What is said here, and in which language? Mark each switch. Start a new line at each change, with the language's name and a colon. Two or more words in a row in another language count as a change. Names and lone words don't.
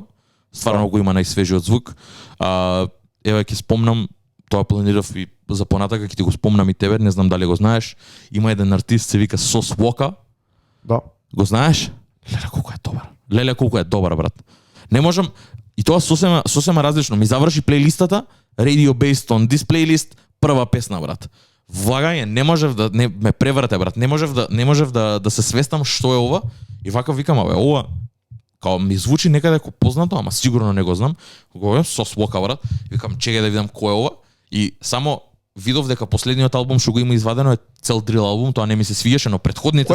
Macedonian: Стварно го има најсвежиот звук. Еве ќе спомнам, тоа планирав и за понатака, ќе ти го спомнам и тебе, не знам дали го знаеш. Има еден артист се вика Сос Вока. Да. Го знаеш? Леле колку е добар, брат. Не можам и тоа сосема различно. Ми заврши плейлистата,
English: Radio Based on this playlist,
Macedonian: прва песна, брат. Влагање, не можев да ме преврате, брат. Не можев да се свестам што е ова и вака викам, абе, ова као ми звучи некаде како познато, ама сигурно не го знам. Говорам Сос Вока, брат. Викам, чекај да видам кој е ова и само видов дека последниот албум што го има извадено е цел дрил албум, тоа не ми се свиеше, но претходните